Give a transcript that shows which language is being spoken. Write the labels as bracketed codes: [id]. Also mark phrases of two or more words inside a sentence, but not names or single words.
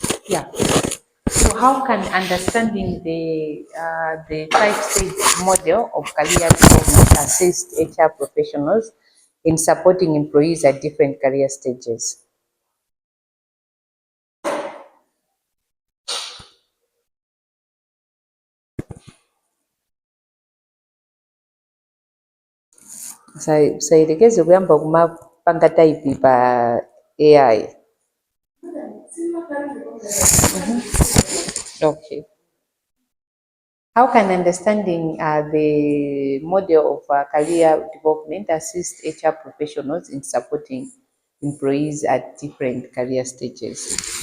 [en] Yeah. So how can understanding the five-stage model of career development assist HR professionals in supporting employees at different career stages? [ny] Sairegeze kuyamba kumapanga type pa AI. [en] Okay. How can understanding the model of career development assist HR professionals in supporting employees at different career stages?